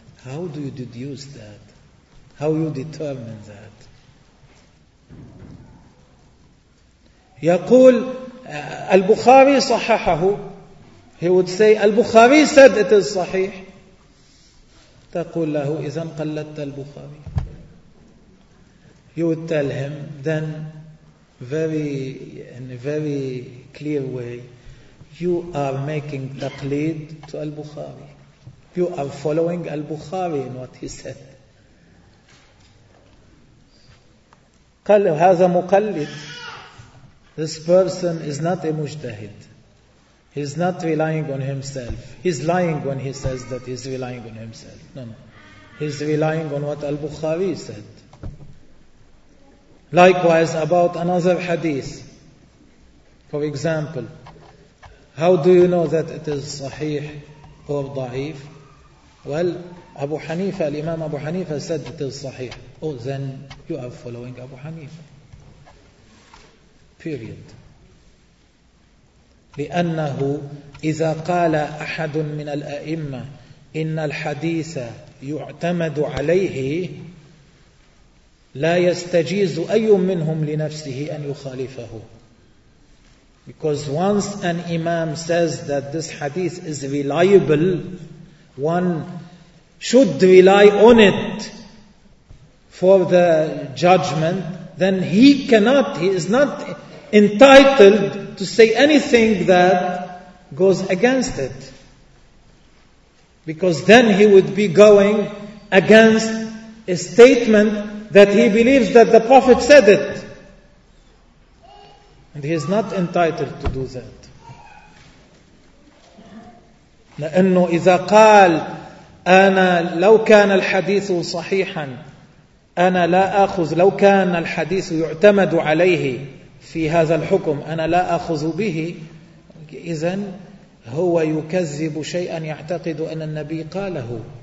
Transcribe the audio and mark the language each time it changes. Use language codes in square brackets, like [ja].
[en] How do you deduce that? How you determine that? [ar] يقول البخاري صححه. [en] He would say البخاري said it is صحيح. [ar] تقول له إذن قلدت البخاري. [en] You would tell him then in a very clear way, you are making taqlid to al-Bukhari. You are following al-Bukhari in what he said. [ar] قال هذا مقلد. [en] This person is not a mujtahid. He is not relying on himself. He is lying when he says that he is relying on himself. No, no. He is relying on what al-Bukhari said. Likewise about another hadith. For example, how do you know that it is sahih or da'if? Well, Abu Hanifa, Imam Abu Hanifa said it is sahih. Oh, then you are following Abu Hanifa. Period. [ar] لأنه إذا قال أحد من الأئمة إن الحديث يعتمد عليه لا يستجيز أي منهم لنفسه أن يخالفه. [en] Because once an imam says that this hadith is reliable, one should rely on it for the judgment, then he is not entitled to say anything that goes against it. Because then he would be going against a statement that he believes that the Prophet said it. And he is not entitled to do that. [ar] لأنه إذا قال أنا لو كان الحديث صحيحا أنا لا أخذ, لو كان الحديث يعتمد عليه في هذا الحكم أنا لا أخذ به, إذن هو يكذب شيئا يعتقد أن النبي قاله.